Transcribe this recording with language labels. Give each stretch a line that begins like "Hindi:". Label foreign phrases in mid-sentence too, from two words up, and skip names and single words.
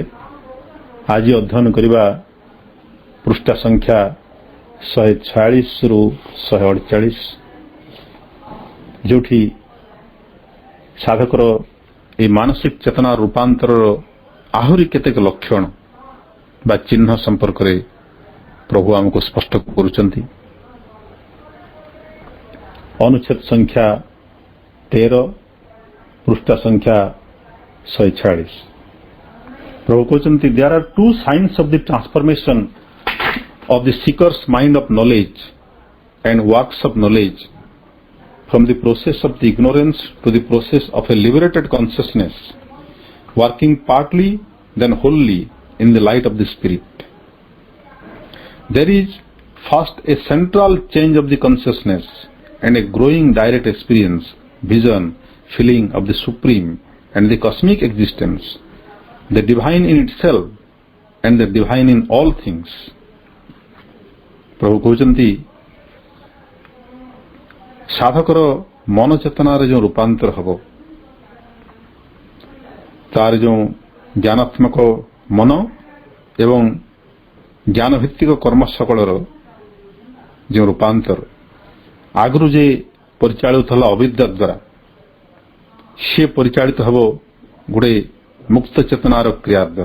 Odia: ଆଜି ଅଧ୍ୟୟନ କରିବା ପୃଷ୍ଠା ସଂଖ୍ୟା 146ରୁ 148, ଯେଉଁଠି ସାଧକର ଏହି ମାନସିକ ଚେତନା ରୂପାନ୍ତରର ଆହୁରି କେତେକ ଲକ୍ଷଣ ବା ଚିହ୍ନ ସମ୍ପର୍କରେ ପ୍ରଭୁ ଆମକୁ ସ୍ପଷ୍ଟ କରୁଛନ୍ତି। ଅନୁଚ୍ଛେଦ ସଂଖ୍ୟା 13, ପୃଷ୍ଠା ସଂଖ୍ୟା 146। ପ୍ରଭୁ କହୁଛନ୍ତି,
English: there are two signs of the transformation of the seeker's mind of knowledge and works of knowledge from the process of the ignorance to the process of a liberated consciousness, working partly then wholly in the light of the Spirit. There is first a central change of the consciousness and a growing direct experience, vision, feeling of the Supreme and the cosmic existence, the divine in itself and the divine in all things.
Odia: ପ୍ରଭୁ କହୁଛନ୍ତି, ସାଧକର ମନ ଚେତନାରେ ଯେଉଁ ରୂପାନ୍ତର ହେବ, ତାର ଯେଉଁ ଜ୍ଞାନାତ୍ମକ ମନ ଏବଂ ଜ୍ଞାନ ଭିତ୍ତିକ କର୍ମ ସକଳର ଯେଉଁ ରୂପାନ୍ତର ଆଗରୁ ଯେ ପରିଚାଳିତ ହେଲା ଅବିଦ୍ୟା ଦ୍ୱାରା, ସେ ପରିଚାଳିତ ହେବ ଗୋଟିଏ ମୁକ୍ତ ଚେତନାର କ୍ରିୟା ଦ୍ୱାରା।